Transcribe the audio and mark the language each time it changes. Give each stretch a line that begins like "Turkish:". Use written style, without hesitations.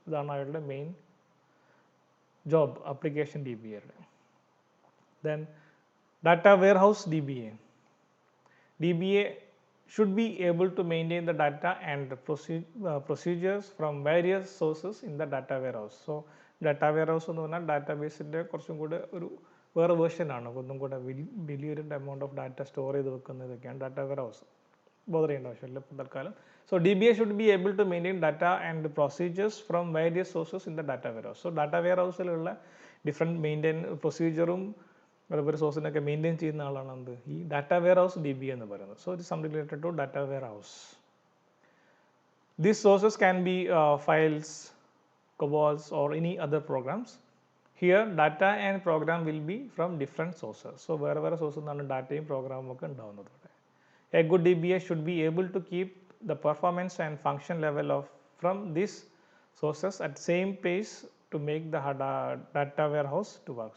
Malayalam: ഇതാണ് അയാളുടെ main job application DBAയുടെ.
English: Then data warehouse DBA. DBA should be able to maintain the data and procedures from various sources in the data warehouse.
Malayalam: So data warehouse എന്ന് പറഞ്ഞാൽ ഡാറ്റാബേസിൻ്റെ കുറച്ചും കൂടെ ഒരു വേറെ വേർഷനാണ്, ഒന്നും കൂടെ വലിയൊരു എമൗണ്ട് ഓഫ് ഡാറ്റ സ്റ്റോർ ചെയ്ത് വെക്കുന്നതൊക്കെയാണ് ഡാറ്റ വെയർഹൗസ്. ബോധർ ചെയ്യേണ്ട ആവശ്യമില്ല ഇപ്പോൾ തൽക്കാലം.
English: So DBA should be able to maintain data and procedures from various sources in the data warehouse.
Malayalam: So data വെയർഹൗസിലുള്ള different maintain പ്രൊസീജിയറും അതുപോലെ സോഴ്സിനൊക്കെ മെയിൻറ്റെയിൻ ചെയ്യുന്ന ആളാണ് എന്ത്? ഈ ഡാറ്റ വെയർഹൗസ് DBA എന്ന് പറയുന്നത്.
English: So it something related to data warehouse. These sources can be files, COBOLs or any other programs. Here data and program will be from different sources.
Malayalam: So വേറെ sources നിന്നാണ് ഡാറ്റയും പ്രോഗ്രാമും ഒക്കെ ഉണ്ടാവുന്നത്.
English: A good DBA should be able to keep the performance and function level from these sources at same pace to make the data warehouse to work.